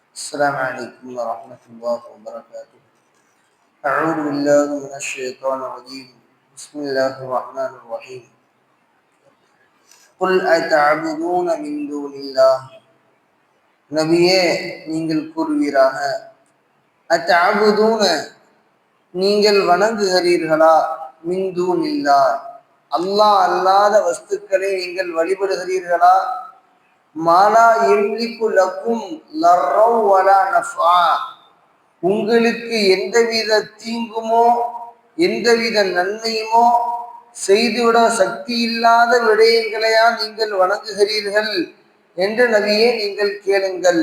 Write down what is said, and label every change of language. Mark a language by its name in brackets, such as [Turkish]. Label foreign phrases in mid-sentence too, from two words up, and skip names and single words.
[Arabic] السلام عليكم ورحمة الله وبركاته. أعوذ بالله من الشيطان الرجيم. بسم الله الرحمن الرحيم. قل أتعبدون من دون الله. [Tamil] நபியே நீங்கள் கூறுவீராக, அத்தஅபுதூன நீங்கள் வணங்குகிறீர்களா, [Arabic] من دون الله [Tamil] அல்லாஹ் அல்லாத வஸ்துக்களை நீங்கள் வழிபடுகிறீர்களா, [Arabic] ما لا يملك لكم ضرا ولا نفعا [Tamil] உங்களுக்கு எந்தவித தீங்குமோ எந்தவித நன்மையுமோ செய்துவிட சக்தி இல்லாத விடயங்களையா நீங்கள் வணங்குகிறீர்கள் என்று நபியே நீங்கள் கேளுங்கள்.